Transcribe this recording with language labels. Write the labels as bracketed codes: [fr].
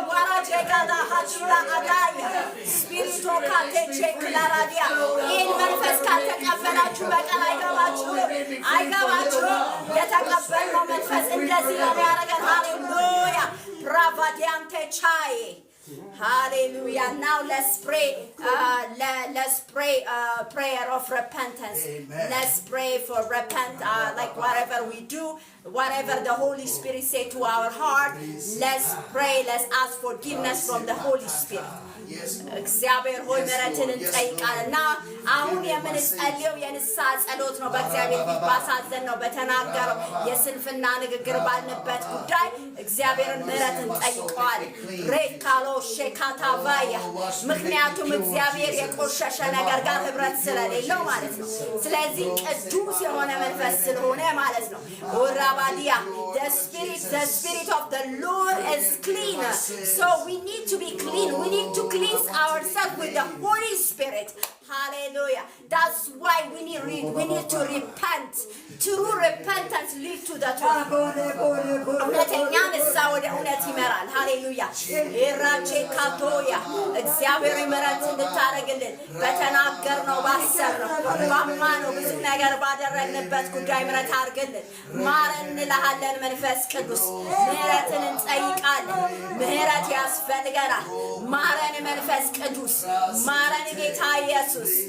[am] ዋራጀጋዳ ሀቹላ አዳያ ስፒሪቶ ካቴቼ ክላራዲያ ይህን መንፈስ ካልተቀበላችሁ በቀር አይገባችሁ። የተቀበልነው መንፈስ እንደዚህ ነው ያደረገን። ሃሌሉያ ብራቫዲያንቴ ቻይ Hallelujah. [en] Now let's pray. Let's pray prayer of repentance. Amen. Let's pray for like whatever we do, whatever the Holy Spirit say to our heart. Let's pray. Let's ask forgiveness from the Holy Spirit. [am] እግዚአብሔር ሆይ ምሕረትን እንጠይቃለንና አሁን የምንጸልየው የንስሐ ጸሎት ነው። በእግዚአብሔር ፊት ባሳዘን ነው በተናገረው የስንፍና ንግግር ባልንበት ጉዳይ እግዚአብሔርን ምሕረትን ጠይቀዋል። ሬካሎ ሼካታቫያ ምክንያቱም እግዚአብሔር የቆሸሸ ነገር ጋር ህብረት ስለሌለው ማለት ነው። ስለዚህ ቅዱስ የሆነ መንፈስ ስለሆነ ማለት ነው። ኦራባዲያ [en] the spirit of the Lord is clean, so we need to be clean. We need to cleanse ourselves with the Holy Spirit. Hallelujah. That's why we need to repent. True repentance leads to the truth. [am] እውነተኛ ንስሐ ወደ እውነት ይመራል። ሃሌሉያ ኤራቼ ካቶያ እግዚአብሔር ምሕረት እንድታደርግልን በተናገርነው ባሰብነው ባማነው ብዙ ነገር ባደረግንበት ጉዳይ ምሕረት አድርግልን። ማረን እንልሃለን። መንፈስ ቅዱስ ምሕረትን እንጠይቃለን። ምሕረት ያስፈልገናል። ማረን መንፈስ ቅዱስ ማረን ጌታ ኢየሱስ።